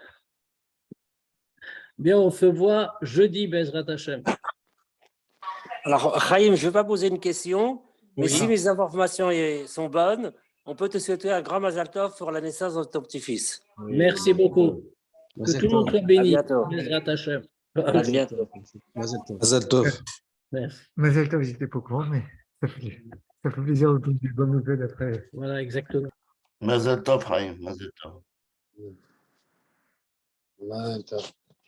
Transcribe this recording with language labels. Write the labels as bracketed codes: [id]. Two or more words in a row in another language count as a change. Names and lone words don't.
[fr] Bien, on se voit jeudi, [he] בעזרת השם. [fr] Alors, Chaim, je ne vais pas poser une question, mais Oui. si mes informations sont bonnes, on peut te souhaiter un grand [he] מזל טוב [fr] pour la naissance de ton petit-fils. Merci beaucoup. Que tout le monde soit béni. bientôt. [he] בעזרת השם. [fr] À bientôt. [he] מזל טוב. מזל טוב. [fr] Merci. [he] מזל טוב, [fr] j'étais pas au courant, mais ça fait plaisir d'entendre des bonnes nouvelles après. Voilà, exactement. [he] מזל טוב, Chaim, מזל טוב. מזל טוב.